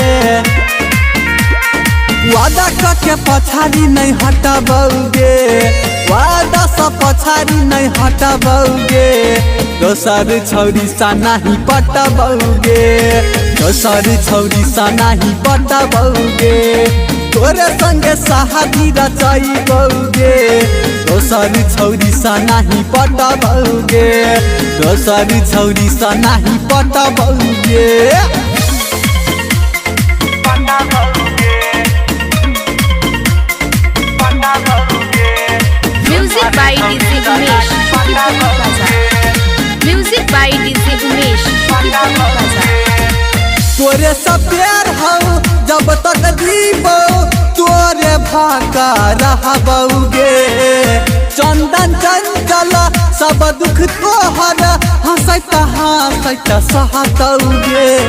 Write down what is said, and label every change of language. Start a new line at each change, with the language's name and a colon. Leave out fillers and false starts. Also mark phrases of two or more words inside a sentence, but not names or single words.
Maithili: वादा करके पछाड़ी नहीं हटाबोगे, वादा से पछाड़ी नहीं हटाबोगे, दोसर छौरी सा नहीं पटाबोगे, दोसर छौरी सा नहीं पटाबोगे, तोरे संगे शादी रचाईबोगे, दोसर छौरी सा नहीं पटाबोगे, दोसर छौरी सा नहीं पटाबोगे।
English: Music by DJ Umesh, Shukipur Bazaar. Music by DJ Umesh, Shukipur Bazaar.
Maithili: तोरे सब प्यार हो जब तक जीबो, तोरे भाका रहबोगे, चंदन चंचल सब दुख तोहर हंसैत हंसैत सहतोगे।